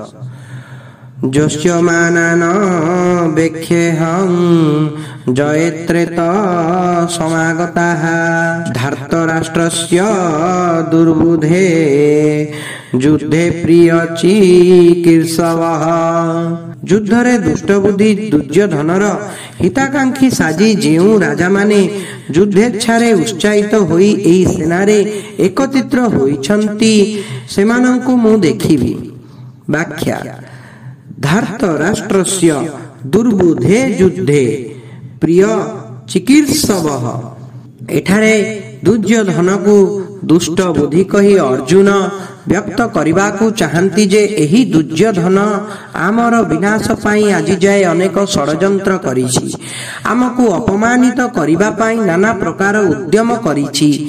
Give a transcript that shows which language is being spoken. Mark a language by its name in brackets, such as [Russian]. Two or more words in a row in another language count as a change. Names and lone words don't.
[Sanskrit] जोष्यमानान वेक्ष्यहं जयत्रेत समागताः धार्तराष्ट्रस्य दुर्बुद्धे युद्धे प्रिय चिकीर्षवः। [Odia] ଯୁଦ୍ଧରେ ଦୁଷ୍ଟବୁଦ୍ଧି ଦୁର୍ଯ୍ୟୋଧନର ହିତାକାଂକ୍ଷୀ ସାଜି ଯେଉଁ ରାଜା ମାନେ ଯୁଦ୍ଧେଚ୍ଛାରେ ଉତ୍ସାହିତ ହୋଇ ଏହି ସେନାରେ ଏକତ୍ରିତ ହୋଇଛନ୍ତି ସେମାନଙ୍କୁ ମୁଁ ଦେଖିବି। [Sanskrit] व्याख्या धार्तराष्ट्रस्य दुर्बुद्धे युद्धे प्रिय चिकीर्षवः। [Odia] ଏଠାରେ ଦୁର୍ଯ୍ୟୋଧନକୁ ଦୁଷ୍ଟ ବୁଦ୍ଧି କହି ଅର୍ଜୁନ ବ୍ୟକ୍ତ କରିବାକୁ ଚାହାଁନ୍ତି ଯେ ଏହି ଦୁର୍ଯ୍ୟୋଧନ ଆମର ବିନାଶ ପାଇଁ ଆଜି ଯାଏ ଅନେକ ଷଡ଼ଯନ୍ତ୍ର କରିଛି, ଆମକୁ ଅପମାନିତ କରିବା ପାଇଁ ନାନା ପ୍ରକାର ଉଦ୍ୟମ କରିଛି।